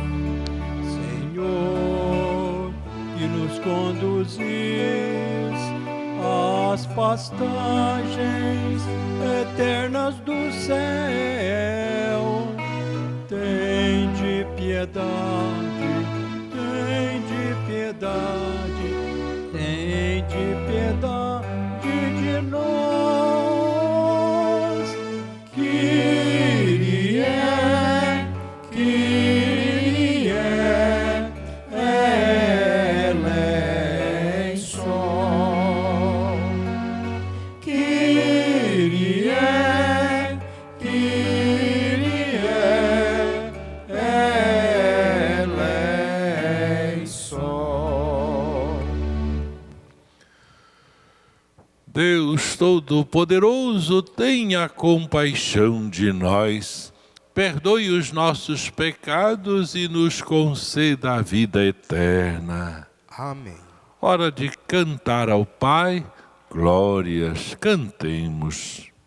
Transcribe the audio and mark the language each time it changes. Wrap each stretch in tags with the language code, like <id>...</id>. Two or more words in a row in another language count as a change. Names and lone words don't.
<pt>Senhor, que nos conduzis às pastagens eternas do céu, tende piedade, tende piedade, tende piedade de nós.</pt> <el>Kyrie, Kyrie eleison. Kyrie, Kyrie eleison.</el> <pt>Deus Todo-Poderoso, tenha compaixão de nós, perdoe os nossos pecados e nos conceda a vida eterna. Amém. Hora de cantar ao Pai, glórias, cantemos.</pt>